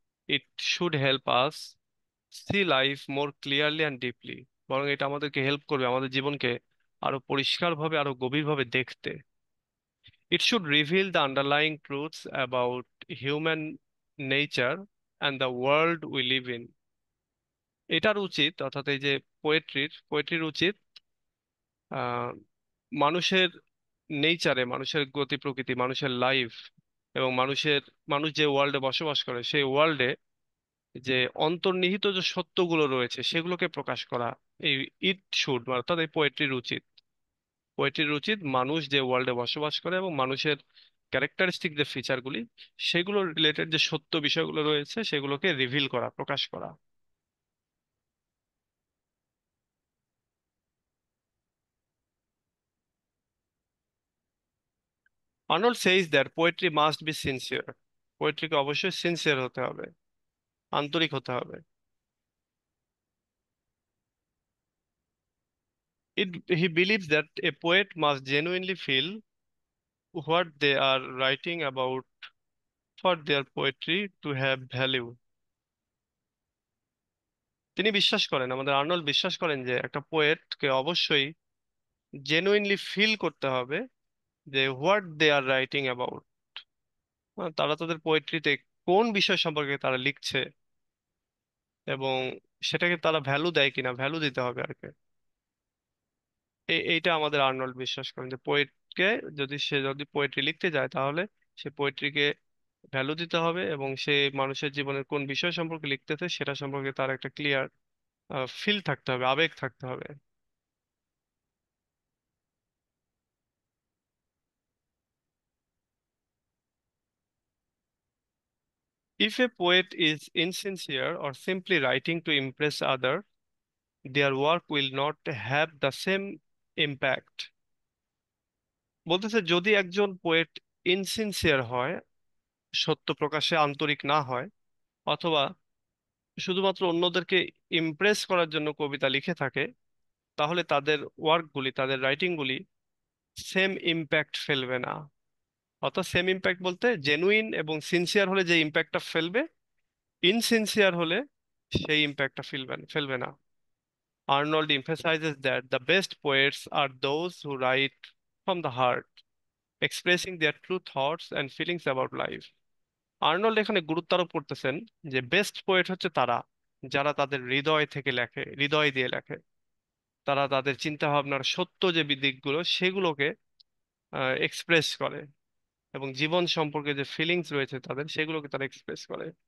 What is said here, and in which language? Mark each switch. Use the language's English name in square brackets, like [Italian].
[English] it should help us see life more clearly and deeply, [Bangla] বরং এটা আমাদেরকে help করবে আমাদের জীবনকে আরো পরিষ্কারভাবে, আরো গভীরভাবে দেখতে। [English] It should reveal the underlying truths about human nature and the world we live in. [Bangla] এটার উচিত, অর্থাৎ এই যে পোয়েট্রির উচিত আহ মানুষের নেচারে, মানুষের গতি প্রকৃতি, মানুষের লাইফ এবং মানুষ যে ওয়ার্ল্ডে বসবাস করে সেই ওয়ার্ল্ডে যে অন্তর্নিহিত যে সত্যগুলো রয়েছে সেগুলোকে প্রকাশ করা। এই ইট শুড, অর্থাৎ এই পোয়েট্রির উচিত মানুষ যে ওয়ার্ল্ডে বসবাস করে এবং মানুষের ক্যারেক্টারিস্টিক যে ফিচারগুলি, সেগুলো রিলেটেড যে সত্য বিষয়গুলো রয়েছে সেগুলোকে রিভিল করা, প্রকাশ করা। [English] Arnold says that poetry must be sincere. [Bangla] পোয়েট্রিকে অবশ্যই সিনসিয়ার হতে হবে, আন্তরিক হতে হবে। [English] He believes that a poet must genuinely feel what they are writing about for their poetry to have value. [Bangla] তিনি বিশ্বাস করেন, আমাদের আর্নল্ড বিশ্বাস করেন যে একটা পোয়েটকে অবশ্যই জেনুইনলি ফিল করতে হবে যে [English] what they are writing about, [Bangla] তারা তাদের পোয়েট্রিতে কোন বিষয় সম্পর্কে তারা লিখছে এবং সেটাকে তারা ভ্যালু দেয় কিনা, ভ্যালু দিতে হবে আর কি। এইটা আমাদের আর্নল্ড বিশ্বাস করেন যে পোয়েটকে, যদি পোয়েট্রি লিখতে যায় তাহলে সে পোয়েট্রিকে ভ্যালু দিতে হবে এবং সে মানুষের জীবনের কোন বিষয় সম্পর্কে লিখতেছে সেটা সম্পর্কে তার একটা ক্লিয়ার ফিল থাকতে হবে, আবেগ থাকতে হবে। [English] If a poet is insincere or simply writing to impress others, their work will not have the same impact. [Bangla] বলতেছে যদি একজন পোয়েট ইনসিনসিয়ার হয়, সত্য প্রকাশে আন্তরিক না হয়, অথবা শুধুমাত্র অন্যদেরকে ইমপ্রেস করার জন্য কবিতা লিখে থাকে, তাহলে তাদের ওয়ার্কগুলি, তাদের রাইটিংগুলি সেম ইম্প্যাক্ট ফেলবে না। অর্থাৎ সেম ইম্প্যাক্ট বলতে জেনুইন এবং সিনসিয়ার হলে যে ইম্প্যাক্টটা ফেলবে, ইনসিনসিয়ার হলে সেই ইম্প্যাক্টটা ফেলবে না। [English] Arnold emphasizes that the best poets are those who write from the heart, expressing their true thoughts and feelings about life. [Bangla] Arnold এখানে গুরুত্ব আরোপ করতেছেন যে বেস্ট পোয়েট হচ্ছে তারা যারা তাদের হৃদয় থেকে লেখে, হৃদয় দিয়ে লেখে। তারা তাদের চিন্তা ভাবনার সত্য যে দিকগুলো সেগুলোকে এক্সপ্রেস করে এবং জীবন সম্পর্কে যে ফিলিংস রয়েছে তাদের সেগুলোকে তারা এক্সপ্রেস করে।